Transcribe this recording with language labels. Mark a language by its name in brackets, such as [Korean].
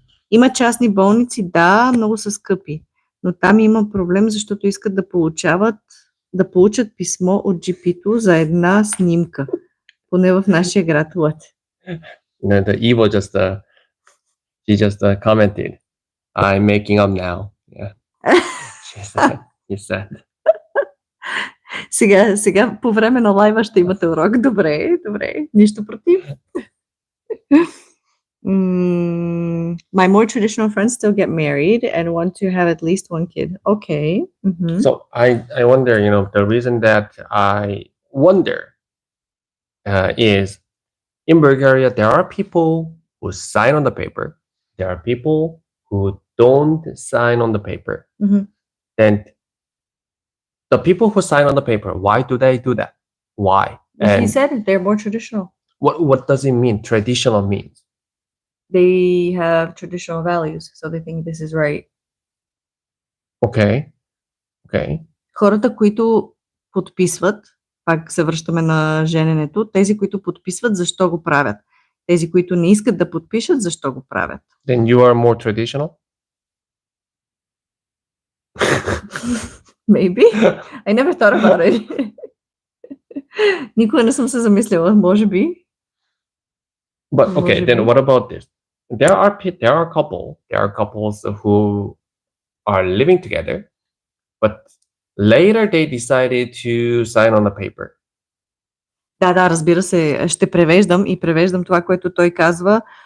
[Bulgarian] Има частни болници, да, много са скъпи, но там има проблем, защото искат да получат писмо от GP-то за една снимка, поне в нашия град. [English] What? The Evo she just commented, I'm making up now. Yeah. He said. [Bulgarian] Сега по време на лайва ще имате урок. Добре. Нищо против. [English] My more traditional friends still get married and want to have at least one kid. Okay. So I wonder, the reason that I wonder is in Bulgaria, there are people who sign on the paper. There are people who don't sign on the paper. Then the people who sign on the paper, why do they do that? Why? And he said they're more traditional. What does it mean? Traditional means? They have traditional values, so they think this is right. Okay. [Bulgarian] Хората, които подписват, пак се връщаме на жененето, тези, които подписват, защо го правят? Тези, които не искат да подпишат, защо го правят? [English] Then you are more traditional? Maybe. I never thought about it. [Bulgarian] Никога не съм се замислила, може би. [English] But okay, then what about this? There are couples who are living together, but later they decided to sign on the paper. [Bulgarian] Да, разбира се, ще превеждам това, което той казва.